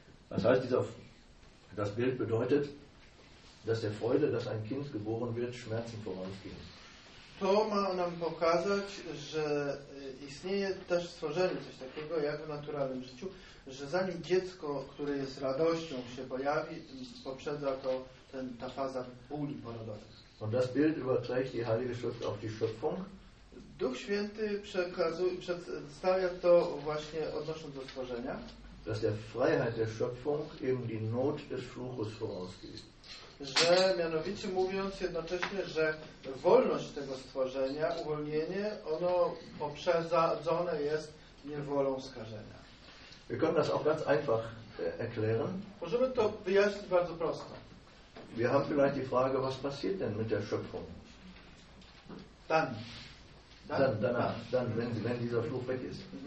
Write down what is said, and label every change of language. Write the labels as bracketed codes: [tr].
[de] Das heißt, das Bild bedeutet, dass der Freude, dass ein Kind geboren wird, Schmerzen vorausgehen. [pl] To ma nam pokazać, że istnieje też stworzenie coś takiego, jak w naturalnym życiu, że zanim dziecko, które jest radością, się pojawi, poprzedza to ta faza bóli porodowych. [de] Und das Bild überträgt die Heilige Schrift auf die Schöpfung. [pl] Duch Święty przedstawia to właśnie odnosząc do stworzenia. [de] Dass der Freiheit der Schöpfung eben die Not des Fluches vorausgeht. [pl] Że mianowicie mówiąc jednocześnie, że wolność tego stworzenia, uwolnienie, ono poprzedzone jest niewolą skażenia. [de] Wir können das auch ganz einfach erklären. [pl] Możemy to wyjaśnić bardzo prosto. [de] Wir haben vielleicht die Frage, was passiert denn mit der Schöpfung? Dann wenn dieser Fluch weg ist.